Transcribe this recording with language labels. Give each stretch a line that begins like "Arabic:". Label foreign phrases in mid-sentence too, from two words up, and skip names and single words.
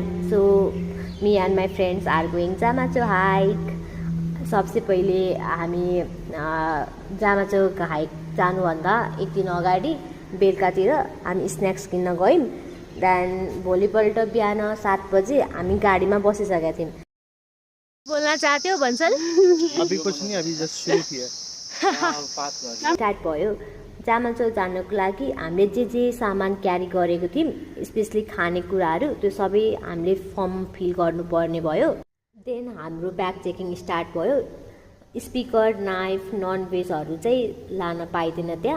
English: so me and my friends are going Jamacho hike.
Hindi: सबसे पहिले
Nepali: हामी जामाचो हाइक जानुभन्दा एक दिन अगाडि बेलुकातिर हामी स्न्याक्स किन्न गयौँ। देन भोलिपल्ट बिहान 7 बजे हामी गाडीमा बसिसकेका थियौँ। बोल्न चाहथ्यौ भन्छन्?
Hindi: अभी कुछ नहीं, अभी जस्ट शुरू किया।
Nepali: स्टार्ट भयो। जामाचो जानको लागि हामीले जे सामान क्यारी गरेको थियौँ, स्पेसली खानेकुराहरू, त्यो सबै हामीले
English: form fill
Nepali: गर्नुपर्ने भयो। देन हाम्रो
English: bag checking start
Nepali: भयो। स्पिकर, नाइफ, नन भेजहरू चाहिँ लान पाइँदैन त्यहाँ।